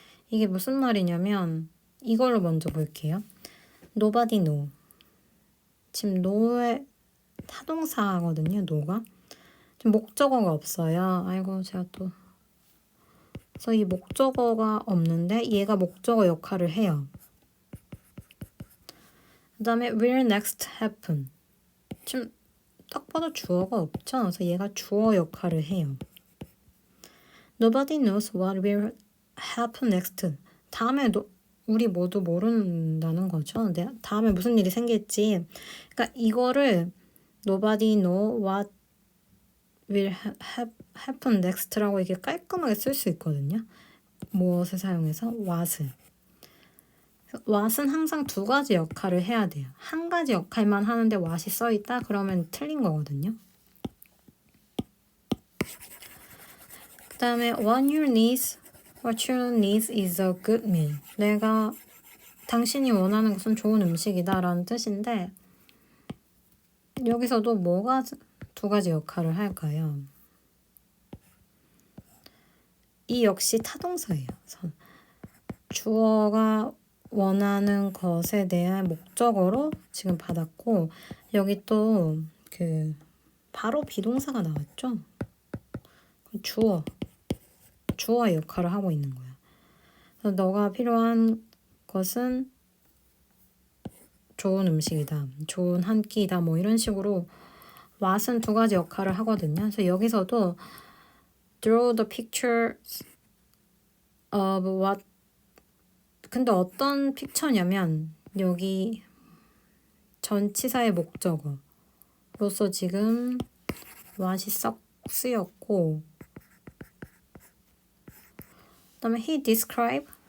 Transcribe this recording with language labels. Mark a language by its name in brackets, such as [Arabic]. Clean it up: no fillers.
[Korean] 이게 무슨 말이냐면 이걸로 먼저 볼게요. [English] nobody know. [Korean] 지금 know의 타동사거든요. know가. 지금 목적어가 없어요. 아이고 제가 또 그래서 이 목적어가 없는데 얘가 목적어 역할을 해요. 그 다음에 [English] will next happen. [Korean] 지금 딱 봐도 주어가 없죠. 그래서 얘가 주어 역할을 해요. [English] Nobody knows what will happen next. [Korean] 다음에 우리 모두 모른다는 거죠. 근데 다음에 무슨 일이 생길지. 그러니까 이거를 [English] Nobody know what will happen next [Korean] 라고 이게 깔끔하게 쓸 수 있거든요. 무엇을 사용해서? what을. what은 항상 두 가지 역할을 해야 돼요. 한 가지 역할만 하는데 what이 써있다? 그러면 틀린 거거든요. 그 다음에 [English] what your needs is a good meal. [Korean] 당신이 원하는 것은 좋은 음식이다 라는 뜻인데 여기서도 뭐가 두 가지 역할을 할까요? 이 역시 타동사예요. 주어가 원하는 것에 대한 목적어로 지금 받았고 여기 또 바로 비동사가 나왔죠. 주어의 역할을 하고 있는 거야. 그래서 너가 필요한 것은 좋은 음식이다, 좋은 한 끼다, 뭐 이런 식으로 what은 두 가지 역할을 하거든요. 그래서 여기서도 [English] draw the pictures of what. [Korean] 근데 어떤 픽처냐면 여기 전치사의 목적어로서 지금 what이 썩 쓰였고 그 다음에 [English] he describe